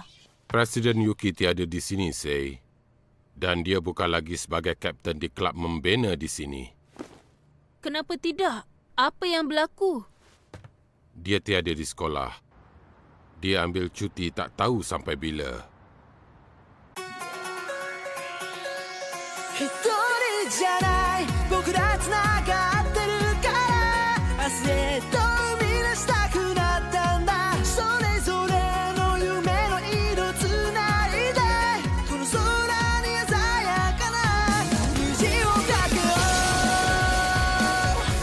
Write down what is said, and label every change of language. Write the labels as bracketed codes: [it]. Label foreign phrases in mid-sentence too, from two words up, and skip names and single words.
[ms] Presiden Yuki tiada di sini, Sei. Dan dia bukan lagi sebagai kapten di kelab membina di sini. Kenapa tidak? Apa yang berlaku? Dia tiada di sekolah. Dia ambil cuti tak tahu sampai bila. [ja] 一人じゃない僕ら繋がってるから明日へと生み出したくなったんだそれぞれの夢の色繋いでこの空に鮮やかな虹をかけよう